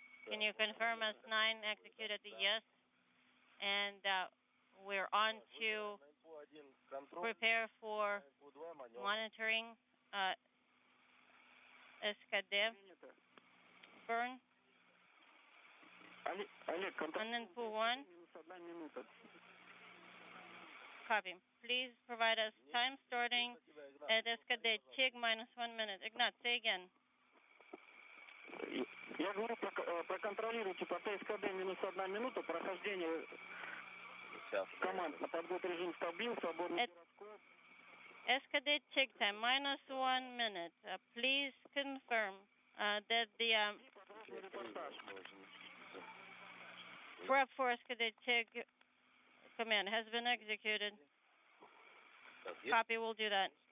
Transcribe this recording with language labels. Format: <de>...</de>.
<en>Can you confirm S9 executed the yes? And we're on to prepare for monitoring SCADA burn. And then pool 1. Copy. Please provide us time starting at SCADA TIG -1 minute. Ignat, say again.</en> <ru>Я говорю, проконтролируйте по СКД -1 минута прохождение команд на подготовку режим стабил, свободный гироскоп.</ru> <en>SCADA TIG time -1 minute. Please confirm that the prep for SCADA TIG command has been executed. Copy, we'll do that.</en>